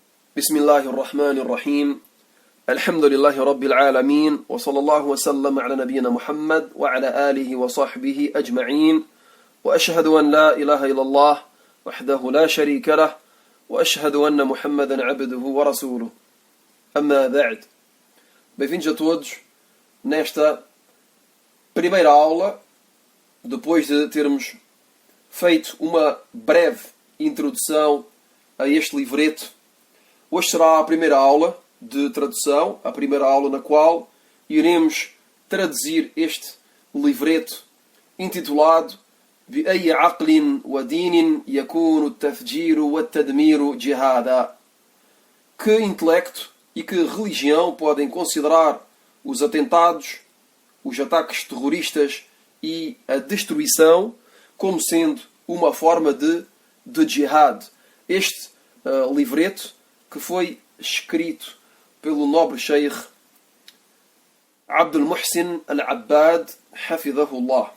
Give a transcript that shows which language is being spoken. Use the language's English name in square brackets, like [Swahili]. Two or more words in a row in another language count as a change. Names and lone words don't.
[Arabic] بسم الله الرحمن الرحيم الحمد لله رب العالمين وصلى الله وسلم على نبينا محمد وعلى آله وصحبه أجمعين وأشهد أن لا إله إلا الله وحده لا شريك له وأشهد أن محمدا عبده ورسوله أما بعد. [Portuguese] Bem-vindos a todos nesta primeira aula, depois de termos feito uma breve introdução a este livreto. Hoje será a primeira aula de tradução, a primeira aula na qual iremos traduzir este livreto intitulado بأي عقل ودين يكون التفجير والتدمير جهادا. Que intelecto e que religião podem considerar os atentados, os ataques terroristas e a destruição como sendo uma forma de jihad? Este livreto que foi escrito pelo nobre Sheikh Abdul Muhsin Al-Abbad, hafidhahullah.